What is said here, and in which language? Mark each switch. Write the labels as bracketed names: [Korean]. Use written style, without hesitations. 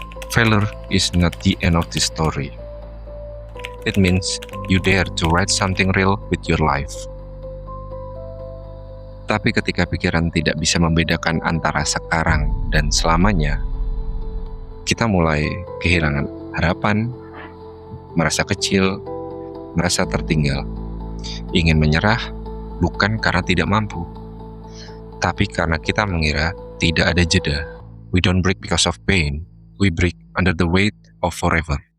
[English] Failure is not the end of the story. It means you dare to write something real with your life. [Indonesian] Tapi ketika pikiran tidak bisa membedakan antara sekarang dan selamanya, kita mulai kehilangan harapan, merasa kecil, merasa tertinggal, ingin menyerah bukan karena tidak mampu, tapi karena kita mengira tidak ada jeda. [English] We don't break because of pain, we break under the weight of forever.